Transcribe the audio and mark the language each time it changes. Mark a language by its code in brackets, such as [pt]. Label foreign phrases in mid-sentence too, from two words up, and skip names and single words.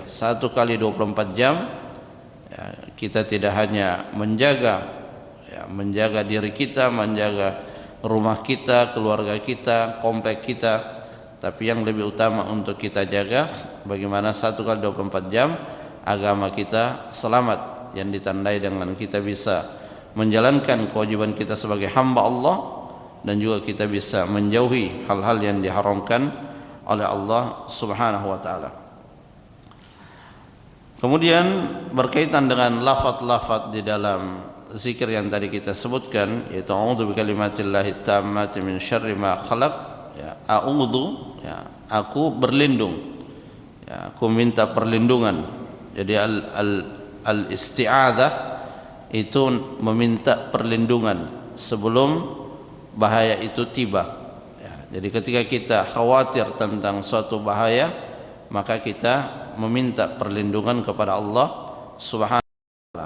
[id] 1 kali 24 jam ya, kita tidak hanya menjaga diri kita, menjaga rumah kita, keluarga kita, komplek kita, tapi yang lebih utama untuk kita jaga bagaimana 1 kali 24 jam agama kita selamat, yang ditandai dengan kita bisa menjalankan kewajiban kita sebagai hamba Allah, dan juga kita bisa menjauhi hal-hal yang diharamkan oleh Allah [ar] سبحانه وتعالى. [id] Kemudian berkaitan dengan lafaz-lafaz di dalam zikir yang tadi kita sebutkan, yaitu [ar] أعوذ بكلمات الله التامات من شر ما خلق, [id] ya, a'udzu, ya, aku berlindung, ya, aku minta perlindungan. Jadi al-isti'adzah itu meminta perlindungan sebelum bahaya itu tiba. Ya, jadi ketika kita khawatir tentang suatu bahaya, maka kita meminta perlindungan kepada Allah [ar] سبحانه وتعالى.